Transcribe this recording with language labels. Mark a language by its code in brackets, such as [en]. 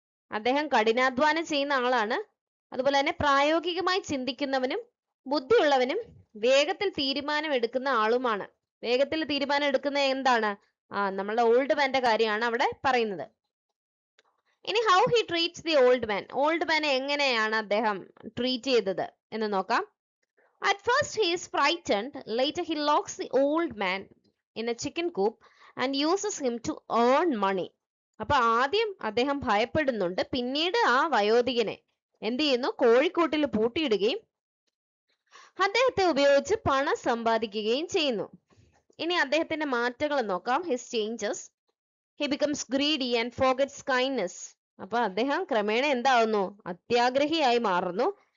[ml] അദ്ദേഹം കഠിനാധ്വാനം ചെയ്യുന്ന ആളാണ്. അതുപോലെ തന്നെ പ്രായോഗികമായി ചിന്തിക്കുന്നവനും ബുദ്ധിയുള്ളവനും വേഗത്തിൽ തീരുമാനം എടുക്കുന്ന ആളുമാണ്. വേഗത്തിൽ തീരുമാനം എടുക്കുന്ന എന്താണ്? നമ്മളുടെ ഓൾഡ് മാന്റെ കാര്യമാണ് അവിടെ പറയുന്നത്. ഇനി [en] How he treats the old man. [ml] Old മാനെ എങ്ങനെയാണ് അദ്ദേഹം ട്രീറ്റ് ചെയ്തത് എന്ന് നോക്കാം. [en] At first he is frightened. Later he locks the old man in a chicken coop and uses him to earn money. [ml] അപ്പൊ ആദ്യം അദ്ദേഹം ഭയപ്പെടുന്നുണ്ട്. പിന്നീട് ആ വയോധികനെ എന്ത് ചെയ്യുന്നു? കോഴിക്കൂട്ടിൽ പൂട്ടിയിടുകയും അദ്ദേഹത്തെ ഉപയോഗിച്ച് പണം സമ്പാദിക്കുകയും ചെയ്യുന്നു. ഇനി അദ്ദേഹത്തിന്റെ മാറ്റങ്ങൾ നോക്കാം. [en] His changes. He becomes greedy and forgets kindness. [ml] അപ്പൊ അദ്ദേഹം ക്രമേണ എന്താവുന്നു? അത്യാഗ്രഹിയായി മാറുന്നു.